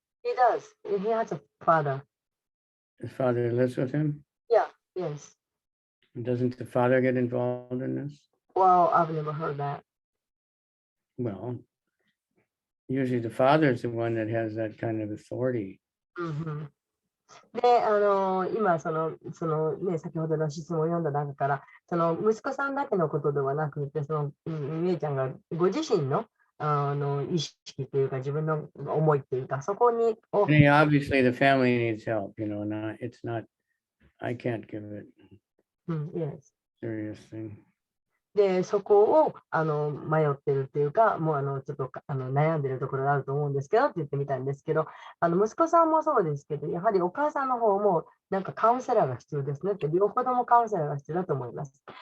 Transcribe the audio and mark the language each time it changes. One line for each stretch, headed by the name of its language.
English: he does, he has a father. His father lives with him. Yeah, yes. Doesn't the father get involved in this? Well, I've never heard that. Well, usually the father is the one that has that kind of authority.
Japanese: うんうん、で、今ね、先ほどの質問を読んだ中から、その息子さんだけのことではなくて、みえちゃんがご自身の、意識というか、自分の思いというか、そこに、
English: I mean, obviously the family needs help, you know, it's not, I can't give it yes. serious thing.
Japanese: で、そこを迷ってるっていうか、もうちょっと悩んでるところがあると思うんですけどって言ってみたんですけど、息子さんもそうですけど、やはりお母さんの方もなんかカウンセラーが必要ですねって、両方ともカウンセラーが必要だと思います。